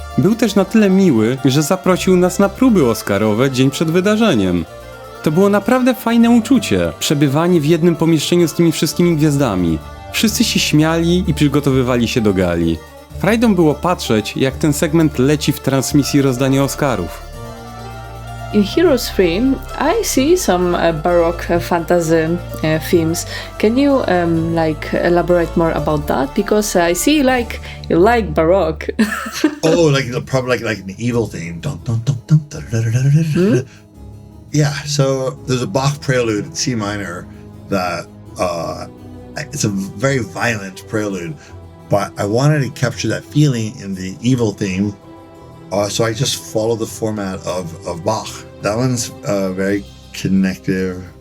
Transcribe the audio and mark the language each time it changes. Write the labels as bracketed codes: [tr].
[pl] Był też na tyle miły, że zaprosił nas na próby oscarowe dzień przed wydarzeniem. To było naprawdę fajne uczucie, przebywanie w jednym pomieszczeniu z tymi wszystkimi gwiazdami. Wszyscy się śmiali i przygotowywali się do gali. Frajdą było patrzeć, jak ten segment leci w transmisji rozdania Oscarów. [en] In Heroes 3, I see some Baroque fantasy themes. Can you elaborate more about that? Because I see you like Baroque. Oh, probably like an evil theme. Dun, dun, dun, dun, da, da, da, da, da, da. Yeah, so there's a Bach prelude in C minor that it's a very violent prelude, but I wanted to capture that feeling in the evil theme. So I just follow the format of Bach. That one's very connective.